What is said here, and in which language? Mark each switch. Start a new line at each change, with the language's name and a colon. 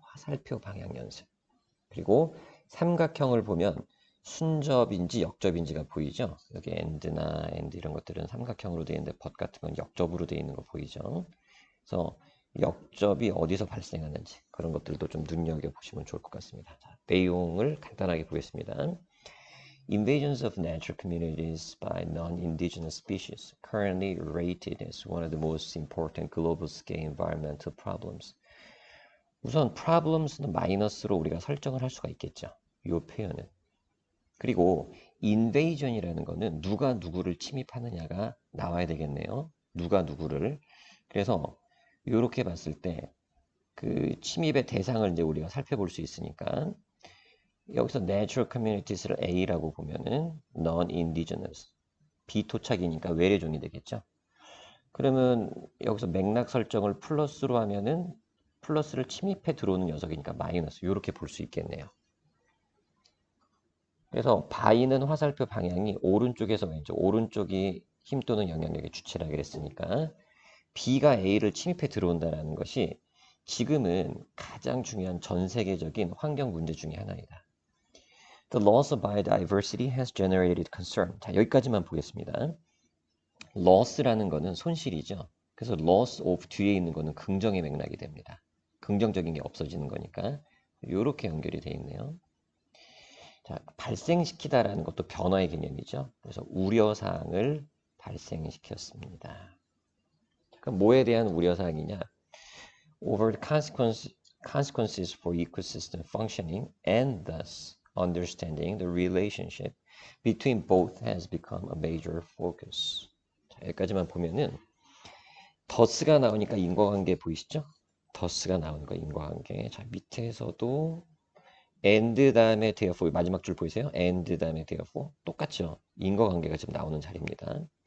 Korean: 화살표 방향 연습. 그리고 삼각형을 보면 순접인지 역접인지가 보이죠? 여기 엔드나 엔드 이런 것들은 삼각형으로 되어 있는데 벗 같은 건 역접으로 되어 있는 거 보이죠? 그래서 역접이 어디서 발생하는지 그런 것들도 좀 눈여겨보시면 좋을 것 같습니다. 자, 내용을 간단하게 보겠습니다.
English: Invasions of natural communities by non-indigenous species currently rated as one of the most important global-scale environmental problems.
Korean: 우선 problems는 마이너스로 우리가 설정을 할 수가 있겠죠. 이 표현은. 그리고 invasion이라는 거는 누가 누구를 침입하느냐가 나와야 되겠네요. 누가 누구를. 그래서 이렇게 봤을 때 그 침입의 대상을 이제 우리가 살펴볼 수 있으니까 여기서
English: natural communities
Korean: 를 A라고 보면은 non-indigenous 비토착이니까 외래종이 되겠죠. 그러면 여기서 맥락 설정을 플러스로 하면은 플러스를 침입해 들어오는 녀석이니까 마이너스 이렇게 볼 수 있겠네요. 그래서 바이는 화살표 방향이 오른쪽에서 왼쪽, 오른쪽이 힘 또는 영향력의 주체라 그랬으니까 B가 A를 침입해 들어온다는 것이 지금은 가장 중요한 전 세계적인 환경 문제 중에 하나이다.
English: The loss of biodiversity has generated concern.
Korean: 자, 여기까지만 보겠습니다. loss라는 거는 손실이죠. 그래서 loss of 뒤에 있는 거는 긍정의 맥락이 됩니다. 긍정적인 게 없어지는 거니까 이렇게 연결이 되어 있네요. 자, 발생시키다라는 것도 변화의 개념이죠. 그래서 우려사항을 발생시켰습니다. 그럼 뭐에 대한 우려사항이냐?
English: Over the consequences for ecosystem functioning and thus understanding the relationship between both has become a major focus.
Korean: 자, 여기까지만 보면은 더스가 나오니까 인과관계 보이시죠? 더스가 나오는 거 인과관계. 자, 밑에서도 and 다음에 therefore 마지막 줄 보이세요? and 다음에 therefore 똑같죠? 인과관계가 지금 나오는 자리입니다.